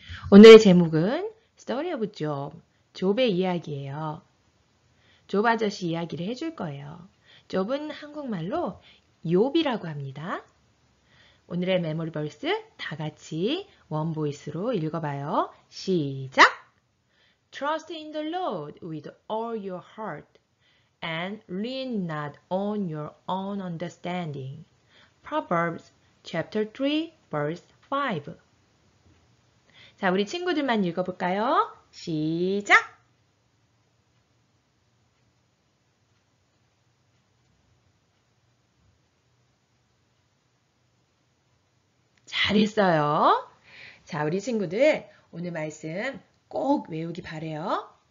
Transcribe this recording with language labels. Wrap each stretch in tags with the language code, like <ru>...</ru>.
<ko>오늘의 제목은</ko> <en>Story of Job,</en> <ko>욥의 이야기예요. 욥 아저씨 이야기를 해줄 거예요. 욥은 한국말로 욥이라고 합니다. 오늘의 메모리 벌스 다 같이 원보이스로 읽어봐요. 시작!</ko> <en>Trust in the Lord with all your heart and lean not on your own understanding. Proverbs chapter 3 verse 5.</en> <ko>자, 우리 친구들만 읽어볼까요? 시작! 잘했어요. 자, 우리 친구들 오늘 말씀 꼭 외우기 바래요.</ko>